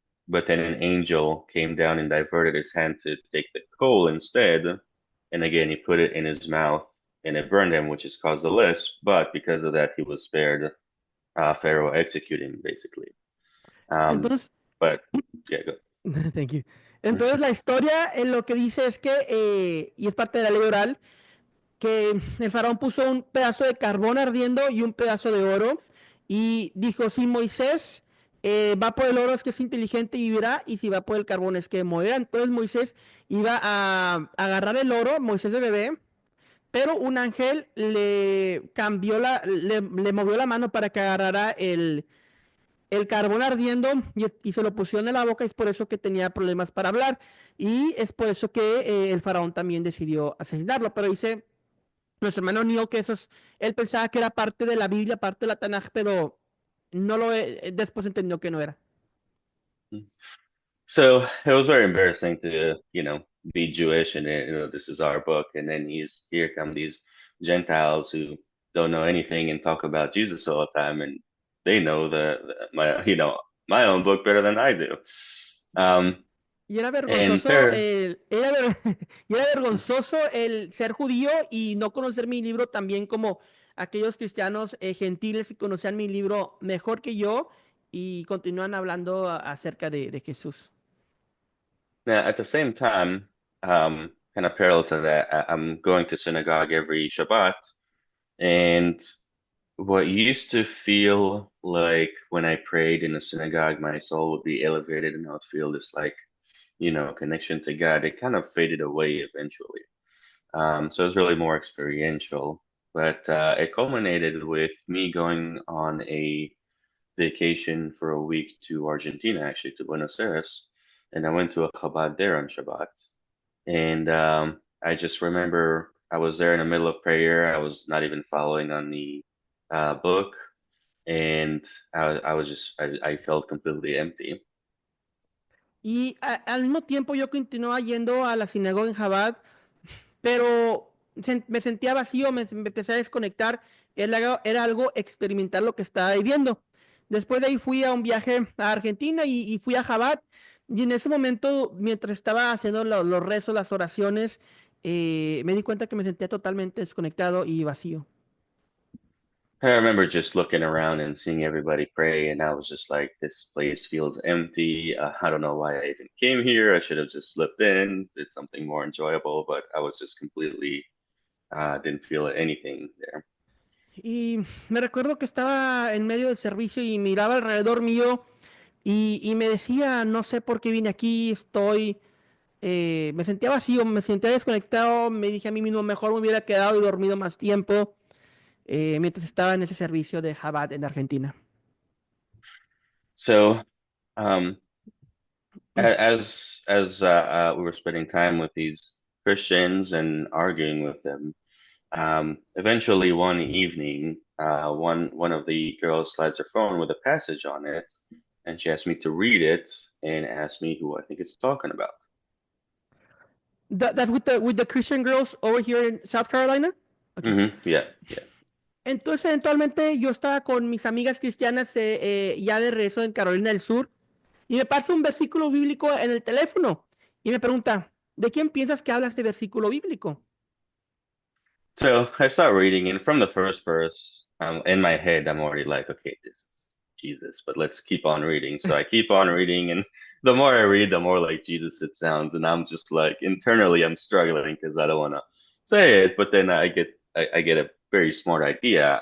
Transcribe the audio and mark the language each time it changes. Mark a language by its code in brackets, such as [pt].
[en] but then an angel came down and diverted his hand to take the coal instead. And again, he put it in his mouth and it burned him, which has caused a lisp. But because of that, he was spared Pharaoh executing, basically. Um, [es] Entonces, [en] but yeah, go. thank you. [es] Entonces la historia en lo que dice es que, y es parte de la ley oral, que el faraón puso un pedazo de carbón ardiendo y un pedazo de oro y dijo, si Moisés va por el oro es que es inteligente y vivirá, y si va por el carbón es que morirá. Entonces Moisés iba a agarrar el oro, Moisés de bebé, pero un ángel le cambió le movió la mano para que agarrara el carbón ardiendo y se lo pusieron en la boca, y es por eso que tenía problemas para hablar, y es por eso que el faraón también decidió asesinarlo. Pero dice nuestro hermano Neil que él pensaba que era parte de la Biblia, parte de la Tanaj, pero no después entendió que no era. [en] So it was very embarrassing to, be Jewish and this is our book, and then here come these Gentiles who don't know anything and talk about Jesus all the time, and they know my own book better than I do. Um, [es] Y era [en] and [es] vergonzoso [en] fair, [es] y era vergonzoso el ser judío y no conocer mi libro también, como aquellos cristianos gentiles que conocían mi libro mejor que yo y continúan hablando acerca de Jesús. [en] now at the same time, kind of parallel to that, I'm going to synagogue every Shabbat, and what used to feel like when I prayed in a synagogue, my soul would be elevated and I would feel this like, connection to God. It kind of faded away eventually. So it was really more experiential, but it culminated with me going on a vacation for a week to Argentina, actually to Buenos Aires, and I went to a Chabad there on Shabbat. And I just remember I was there in the middle of prayer. I was not even following on the book, and I was I felt completely empty. [es] Y al mismo tiempo yo continuaba yendo a la sinagoga en Chabad, pero me sentía vacío, me empecé a desconectar, era algo experimentar lo que estaba viviendo. Después de ahí fui a un viaje a Argentina y fui a Jabat, y en ese momento, mientras estaba haciendo los rezos, las oraciones, me di cuenta que me sentía totalmente desconectado y vacío. [en] I remember just looking around and seeing everybody pray, and I was just like, this place feels empty. I don't know why I even came here. I should have just slipped in, did something more enjoyable, but I was just completely, didn't feel anything there. [es] Y me recuerdo que estaba en medio del servicio y miraba alrededor mío y me decía, no sé por qué vine aquí, me sentía vacío, me sentía desconectado, me dije a mí mismo, mejor me hubiera quedado y dormido más tiempo mientras estaba en ese servicio de Chabad en Argentina. [en] So, um, as we were spending time with these Christians and arguing with them, eventually one evening, one of the girls slides her phone with a passage on it, and she asked me to read it and asked me who I think it's talking about. That's with the Christian girls over here in South Carolina. Okay. Yeah, yeah. [es] Entonces, eventualmente yo estaba con mis amigas cristianas ya de regreso en Carolina del Sur y me pasa un versículo bíblico en el teléfono y me pregunta, ¿de quién piensas que habla este versículo bíblico? [en] So I start reading, and from the first verse, in my head, I'm already like, okay, this is Jesus, but let's keep on reading. So I keep on reading, and the more I read, the more like Jesus it sounds, and I'm just like internally, I'm struggling because I don't want to say it, but then I get a very smart idea.